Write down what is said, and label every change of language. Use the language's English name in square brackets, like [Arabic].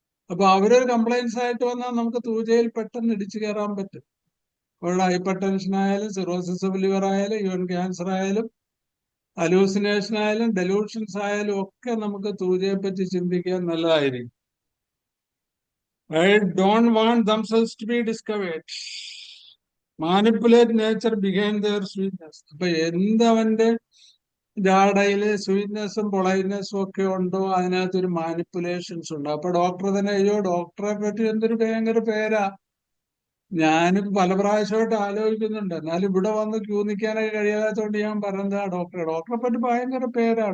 [Malayalam] അപ്പൊ അവരൊരു കംപ്ലൈൻസ് ആയിട്ട് വന്നാൽ നമുക്ക് തൂജയിൽ പെട്ടെന്ന് ഇടിച്ചു കയറാൻ പറ്റും. അവരുടെ ഹൈപ്പർ ടെൻഷൻ ആയാലും സിറോസിസ് ഓഫ് ലിവർ ആയാലും ഈവൻ ക്യാൻസർ ആയാലും അലൂസിനേഷൻ ആയാലും ഡെലൂഷൻസ് ആയാലും ഒക്കെ നമുക്ക് തൂജയെ പറ്റി ചിന്തിക്കാൻ നല്ലതായിരിക്കും. [English] I don't want themselves to be discovered. Manipulate nature behind their sweetness. [Malayalam] അപ്പൊ എന്തവന്റെ ജാടയില് സ്വീറ്റ്നെസ്സും പൊളൈറ്റ്നെസ്സും ഒക്കെ ഉണ്ടോ അതിനകത്തൊരു മാനിപ്പുലേഷൻസ് ഉണ്ട്. അപ്പൊ ഡോക്ടർ തന്നെ അയ്യോ ഡോക്ടറെ പറ്റി എന്തൊരു ഭയങ്കര പേരാ. ഞാനും പല പ്രാവശ്യമായിട്ട് ആലോചിക്കുന്നുണ്ട്. എന്നാലും ഇവിടെ വന്ന് ക്യൂ നിൽക്കാനൊക്കെ കഴിയാത്തതുകൊണ്ട് ഞാൻ പറഞ്ഞതാ ഡോക്ടറെ പറ്റി ഭയങ്കര പേരാ.